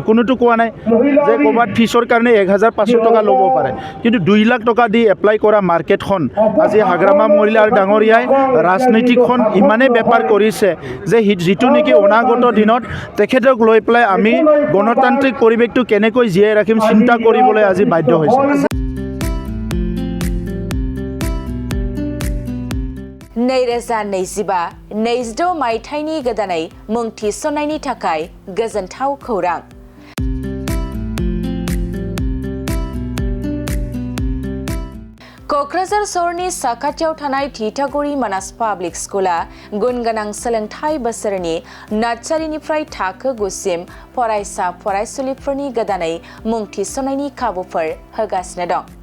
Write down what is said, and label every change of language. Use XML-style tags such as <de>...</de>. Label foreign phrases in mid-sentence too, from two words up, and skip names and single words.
<as>কোনোটো কোৱা নাই যে ক'ৰবাত ফিছৰ কাৰণে 1500 টকা ল'ব পাৰে। কিন্তু 2 লাখ টকা দি এপ্লাই কৰা মাৰ্কেটখন আজি হাগ্ৰামা মহিলাৰ ডাঙৰীয়াই ৰাজনীতিখন ইমানেই বেপাৰ কৰিছে যে যিটো নেকি অনাগত দিনত তেখেতক লৈ পেলাই আমি গণতান্ত্ৰিক পৰিৱেশটো কেনেকৈ জীয়াই ৰাখিম চিন্তা কৰিবলৈ আজি বাধ্য হৈছে।</as> <brx>नैरोजा 22 मायथाइनि गोदानै मुं थिसननायनि थाखाय गोजोनथाव खौरां। क'क्राझार सहरनि साखाथियाव थानाय थिथागुरि मानास पाब्लिक स्कुला गुनगोनां सोलोंथाइ बोसोरनि नार्सारिनिफ्राय थाखो 9 सिम फरायसा फरायसुलिफोरनि गोदानै मुं थिसननायनि खाबुफोर होगासिनो दं।</brx>